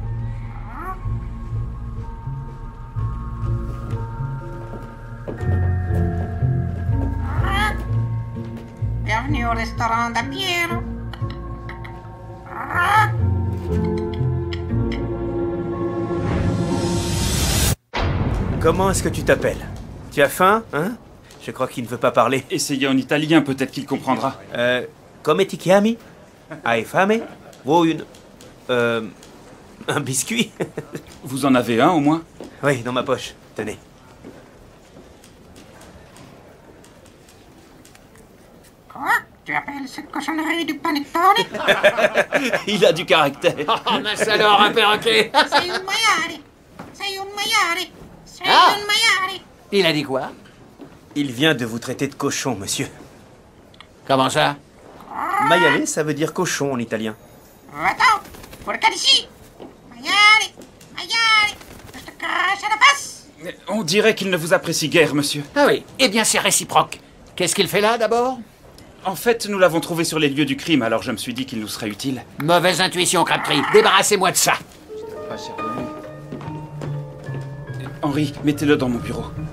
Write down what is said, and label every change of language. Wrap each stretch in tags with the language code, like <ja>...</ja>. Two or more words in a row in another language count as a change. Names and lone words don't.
<fr>Bienvenue au restaurant d'Apiero. Comment est-ce que tu t'appelles? Tu as faim, hein? Je crois qu'il ne veut pas parler. Essayez en italien, peut-être qu'il comprendra.</fr> <it>Come ti chiami? Hai fame? Vuoi un biscuit?</it> <fr>Vous en avez un au moins? Oui, dans ma poche. Tenez. Quoi? Tu appelles cette cochonnerie du panettone? Il a du caractère. Oh, mince alors, un perroquet.</fr> <it>Sei un maiale. Sei un maiale. Sei Ah. un maiale.</it> <fr>Il a dit quoi? Il vient de vous traiter de cochon, monsieur. Comment ça? Maiale, ça veut dire cochon en italien. Va-t'en.</fr> <it>Porca d'ici. Maiale. Maiale.</it> <fr>Je te crache à la face. On dirait qu'il ne vous apprécie guère, monsieur. Ah oui, eh bien c'est réciproque. Qu'est-ce qu'il fait là d'abord? En fait, nous l'avons trouvé sur les lieux du crime, alors je me suis dit qu'il nous serait utile. Mauvaise intuition, Crabtree. Débarrassez-moi de ça. Henry, mettez-le dans mon bureau.</fr>